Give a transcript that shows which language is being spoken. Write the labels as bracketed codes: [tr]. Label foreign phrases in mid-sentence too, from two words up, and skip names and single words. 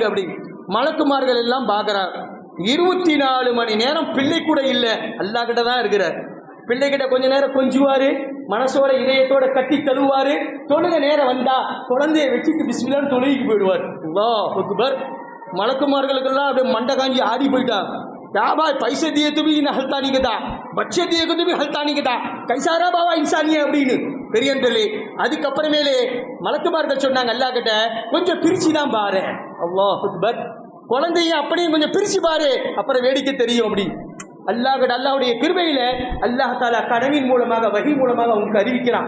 [ta] அப்படி மலக்குமார்கள் எல்லாம் பார்க்கிறார். 24 மணி நேரம் பிள்ளை கூட இல்லை, அல்லாஹ் கிட்ட தான் இருக்கிறார். பிள்ளைகிட்ட கொஞ்ச நேரம் கொஞ்சுவாரு, மனசோட இதயத்தோட கட்டி தழுவாரு. தொழுக நேரம் வந்தா குழந்தைய வச்சுட்டு பிஸ்மில்லான்னு தொழுகைக்கு போயிடுவார். [ar] الله أكبر. [ta] மலக்குமார்களுக்கெல்லாம் அப்படியே மண்டை காஞ்சி ஆடி போயிட்டா. [hi] क्या भाई, पैसे दिए तो भी हल्ता नहीं कहता, बच्चे दिए तो भी हल्ता नहीं कहता, कैसा रहा बाबा इंसानी [ta] அப்படின்னு பெரியன்றே. அதுக்கப்புறமேலே மலக்குமார்கள் சொன்னாங்க அல்லாஹ் கிட்ட, கொஞ்சம் பிரிச்சு தான் பாரு. [ar] الله أكبر. [ta] குழந்தைய அப்படியே கொஞ்சம் பிரிச்சு பாரு, அப்புறம் வேடிக்கை தெரியும். அப்படி அல்லாஹ்வுடைய கிருபையில அல்லாஹ் தஆலா கனவின் மூலமாக வஹி மூலமாக உங்களுக்கு அறிவிக்கிறான்.